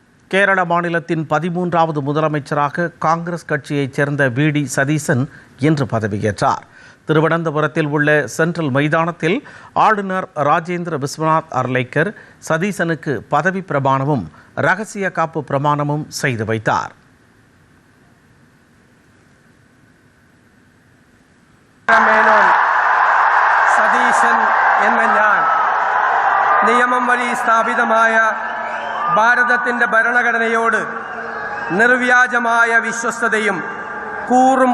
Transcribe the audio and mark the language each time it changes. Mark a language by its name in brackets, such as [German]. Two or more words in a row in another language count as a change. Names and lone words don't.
[Tamil] கேரள மாநிலத்தின் 13வது முதலமைச்சராக காங்கிரஸ் கட்சியைச் சேர்ந்த வி.டி. சதீசன் இன்று பதவியேற்றார். திருவனந்தபுரத்தில் உள்ள சென்ட்ரல் மைதானத்தில் ஆளுநர் ராஜேந்திர விஸ்வநாத் அர்லேக்கர் சதீசனுக்கு பதவி பிரமாணமும் ரகசிய காப்பு பிரமாணமும் செய்து வைத்தார். [Malayalam] സതീശൻ എന്ന ഞാൻ നിയമം വഴി സ്ഥാപിതമായ ഭാരതത്തിൻ്റെ ഭരണഘടനയോട് നിർവ്യാജമായ വിശ്വസ്തതയും കൂറും